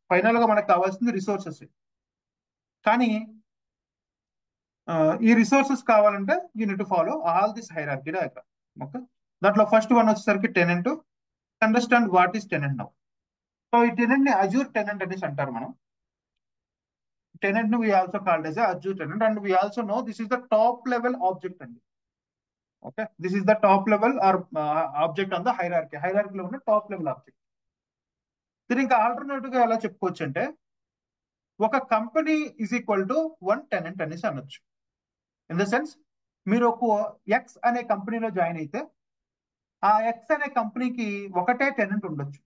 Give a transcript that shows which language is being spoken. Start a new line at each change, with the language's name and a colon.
Telugu: Final గా మనకు కావాల్సింది రిసోర్సెస్. కానీ ఈ రిసోర్సెస్ కావాలంటే
English: You need to follow all this hierarchy diagram.
Telugu: Okay, దాంట్లో ఫస్ట్ వన్ వచ్చేసరికి tenant.
English: Understand what is tenant now.
Telugu: So ఈ టెనెంట్ ని అజూర్ టెనెంట్ అనేసి అంటారు మనం. టెనెంట్ ను
English: we also called as a Azure tenant, and we also know this is the top level object అండి. Okay, this is the top level or object on the hierarchy.
Telugu: హైరార్కీలో ఉన్న top level object. దీని ఇంకా alternative గా ఎలా చెప్పుకోవచ్చు అంటే, ఒక company is equal to 1 tenant అనేసి అనొచ్చు.
English: in the sense,
Telugu: మీరు ఒక ఎక్స్ అనే కంపెనీలో జాయిన్ అయితే ఆ ఎక్స్ అనే కంపెనీకి ఒకటే టెనెంట్ ఉండొచ్చు.